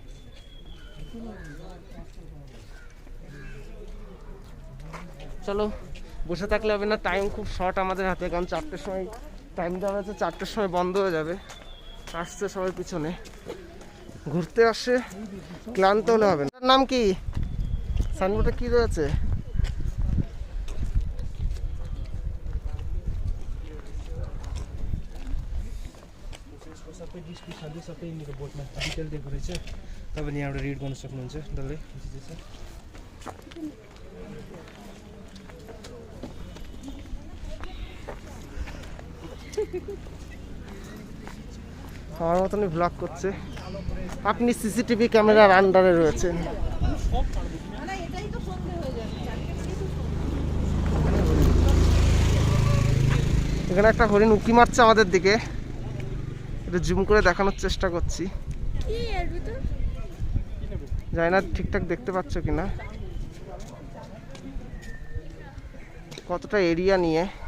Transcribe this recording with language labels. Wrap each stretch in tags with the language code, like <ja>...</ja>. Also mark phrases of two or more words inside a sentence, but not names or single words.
<bn>চলো, বসে থাকলে হবে না, টাইম খুব শর্ট আমাদের হাতে, কারণ 4টের সময় টাইম দেওয়া হয়েছে, 4টের সময় বন্ধ হয়ে যাবে। আসছে সবাই পিছনে, ঘুরতে আসে, ক্লান্ত হলে হবে না। নাম কি? সাইনবোর্ডে কি রয়েছে?</bn> <ne>सबै डिस्क्रिप्सन सबै मेरो बोर्डमा डिटेल दिएको रहेछ, तपाईँले यहाँबाट रिड गर्न सक्नुहुन्छ डल्लै।</ne> <bn>আমার মতনই ব্লগ করছে। আপনি সিসিটিভি ক্যামেরার আন্ডারে রয়েছেন। এখানে একটা হরিণ উঁকি মারছে আমাদের দিকে, একটু জুম করে দেখানোর চেষ্টা করছি, জানি না ঠিকঠাক দেখতে পাচ্ছ কিনা, কতটা এরিয়া নিয়ে।</bn>